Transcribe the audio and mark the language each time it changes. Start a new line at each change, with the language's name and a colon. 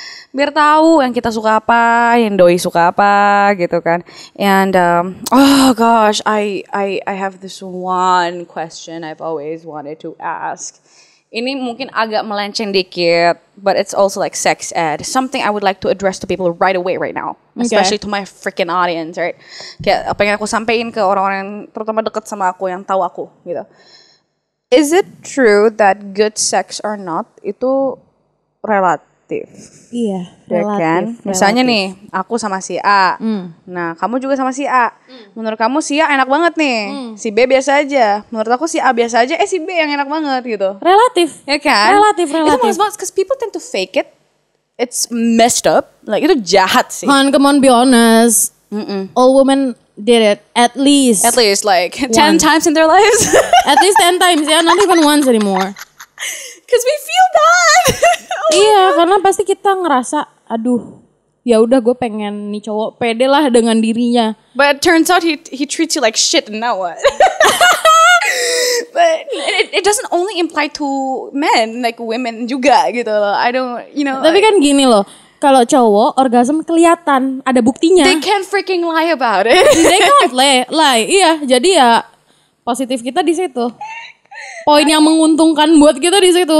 Indonesian: Biar tahu yang kita suka apa, yang doi suka apa gitu kan.
English: And oh gosh, I have this one question I've always wanted to ask.
Indonesian: Ini mungkin agak melenceng dikit,
English: but it's also like sex ed. Something I would like to address to people right away right now. Especially to my freaking audience, right?
Indonesian: Kayak apa yang aku sampein ke orang-orang yang terutama deket sama aku, yang tahu aku gitu.
English: Is it true that good sex or not
Indonesian: itu relatif? Iya, Ya kan? Misalnya nih, aku sama si A. Nah, kamu juga sama si A. Menurut kamu si A enak banget nih. Si B biasa aja. Menurut aku si A biasa aja. Si B yang enak banget gitu. Relatif. Ya kan? Relatif. Itu males banget,
English: because people tend to fake it. It's messed up. Like,
Indonesian: itu jahat sih.
English: Han, come on, be honest. All women did it at least. At least like 10 times in their lives. At least 10 times ya, not even once anymore. Because we feel bad.
Indonesian: Iya, karena pasti kita ngerasa, aduh, ya udah gue pengen nih cowok pede lah dengan dirinya.
English: But it turns out he treats you like shit, and now what? But it doesn't only imply to men, like women
Indonesian: juga gitu loh.
English: I don't, you know.
Indonesian: Tapi kan gini loh, kalau cowok orgasm kelihatan, ada buktinya.
English: They can't freaking lie about it. They can't lie.
Indonesian: Iya, jadi ya positif kita di situ. Poin yang menguntungkan buat kita di situ.